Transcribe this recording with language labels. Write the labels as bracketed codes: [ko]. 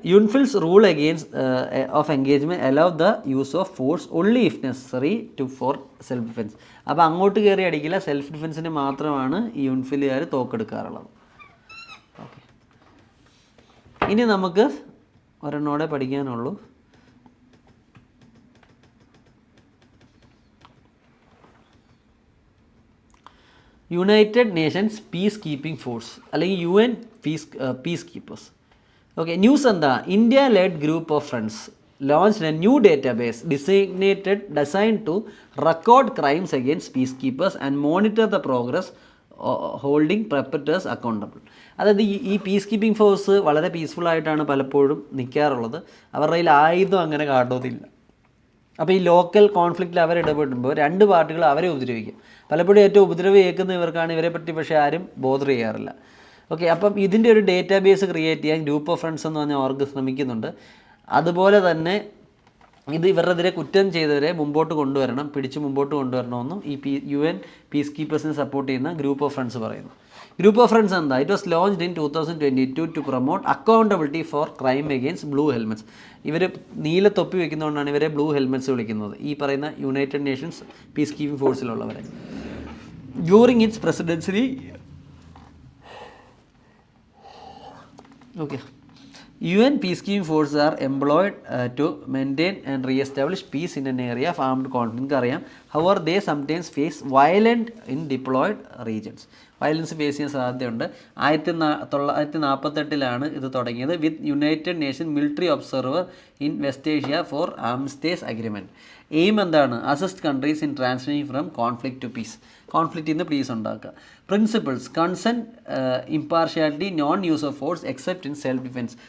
[en] UNFIL's rule against of engagement allow the use of force only if necessary for self defense. [ml] അപ്പോൾ അങ്ങോട്ട് കയറി അടിക്കില്ല, self ഡിഫെൻസിന് മാത്രമാണ് ഈ UNFILകാർ തോക്കെടുക്കാറുള്ളത്. ഓക്കെ, ഇനി നമുക്ക് ഒരെണ്ണോടെ പഠിക്കാനുള്ളൂ. [en] United nations peace keeping force, അല്ലെങ്കിൽ UN peace keepers. [ml] Okay, news എന്താ? [en] India led group of friends launched a new database designed to record crimes against peacekeepers and monitor the progress holding perpetrators accountable. [ml] അതായത് ഈ peace keeping force വളരെ പീസ്ഫുള്ളായിട്ടാണ് പലപ്പോഴും നിൽക്കാറുള്ളത്. അവരുടെ കയ്യിൽ ആയുധം അങ്ങനെ കാണുന്നില്ല. അപ്പോൾ ഈ ലോക്കൽ കോൺഫ്ലിക്റ്റിൽ അവർ ഇടപെടുമ്പോൾ 2 പാർട്ടികൾ അവരെ ഉപദ്രവിക്കും. പലപ്പോഴും ഏറ്റവും ഉപദ്രവം ഏൽക്കുന്ന ഇവർക്കാണ്, ഇവരെ പറ്റി പക്ഷേ ആരും ബോധർ ചെയ്യാറില്ല. ഓക്കെ, അപ്പം ഇതിൻ്റെ ഒരു ഡേറ്റാബേസ് ക്രിയേറ്റ് ചെയ്യാൻ ഗ്രൂപ്പ് ഓഫ് ഫ്രണ്ട്സ് എന്ന് പറഞ്ഞാൽ അവർക്ക് ശ്രമിക്കുന്നുണ്ട്. അതുപോലെ തന്നെ ഇത് ഇവരുടെതിരെ കുറ്റം ചെയ്തവരെ മുമ്പോട്ട് കൊണ്ടുവരണം, പിടിച്ച് മുമ്പോട്ട് കൊണ്ടുവരണമെന്നും ഈ UN പീസ് കീപ്പേഴ്സിനെ സപ്പോർട്ട് ചെയ്യുന്ന ഗ്രൂപ്പ് ഓഫ് ഫ്രണ്ട്സ് പറയുന്നു. ഗ്രൂപ്പ് ഓഫ് ഫ്രണ്ട്സ് എന്താ? [en] It was launched in 2022 to promote accountability for crime against blue helmets. [ml] ഇവർ നീല തൊപ്പി വയ്ക്കുന്നതുകൊണ്ടാണ് ഇവരെ ബ്ലൂ ഹെൽമെറ്റ്സ് വിളിക്കുന്നത്, ഈ പറയുന്ന United Nations peace keeping ഫോഴ്സിലുള്ളവരെ. [en] During its presidency, okay, UN peacekeeping forces are employed to maintain and re-establish peace in an area of armed conflict. [ml] നിങ്ങൾക്കറിയാം. [en] However, they sometimes face violence in deployed regions. [ml] Violence face ചെയ്യാൻ സാധ്യതയുണ്ട്. [en] 1948 [ml] ഇത് തുടങ്ങിയത് [en] With united nation military observer in west Asia for armistice agreement. Aim [ml] എന്താണ്? [en] Assist countries in translation from conflict to peace. [ml] കോൺഫ്ലിക്റ്റിൽ നിന്ന് piece ഉണ്ടാക്കുക. [en] Principles: consent, impartiality, non use of force except in self defence.